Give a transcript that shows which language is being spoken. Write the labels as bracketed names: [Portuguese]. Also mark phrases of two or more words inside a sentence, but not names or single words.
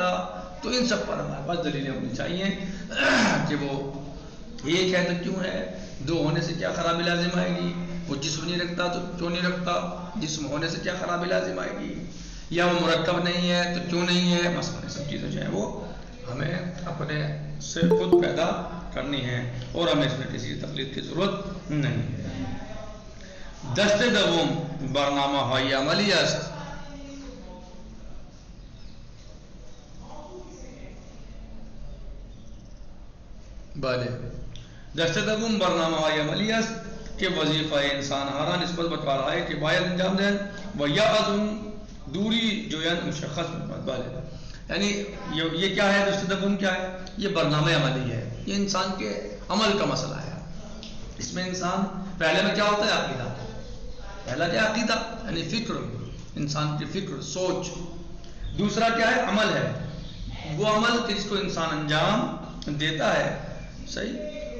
[Urdu] تو ان سب پر ہمارے پاس دلیلیں ہونی چاہیے کہ وہ ایک ہے تو کیوں ہے، دو ہونے سے کیا خرابی لازم آئے گی، وہ جسم نہیں رکھتا تو کیوں نہیں رکھتا، جسم ہونے سے کیا خرابی لازم آئے گی، یا وہ مرکب نہیں ہے تو کیوں نہیں ہے. مثلا سب چیزیں جو ہیں وہ ہمیں اپنے سے خود پیدا کرنی ہے اور ہمیں اس میں کسی تقلید کی ضرورت نہیں ہے. [Persian] دست دوم برنامہ های عملی است. بله دست دوم برنامه های عملی است که وظیفه انسان ها را نسبت به کارهایی که باید انجام دهند و یا از اون دوری جویان مشخص می‌کند. [Urdu] بله یعنی یہ کیا ہے، [Persian] دست دوم [Urdu] کیا ہے، یہ [Persian] برنامہ عملی [Urdu] ہے، یہ انسان کے عمل کا مسئلہ ہے. اس میں انسان پہلے میں کیا ہوتا ہے، عقیدہ، پہلا کیا عقیدہ یعنی فکر، انسان کی فکر سوچ. دوسرا کیا ہے، عمل ہے، وہ عمل کہ جس کو انسان انجام دیتا ہے، صحیح.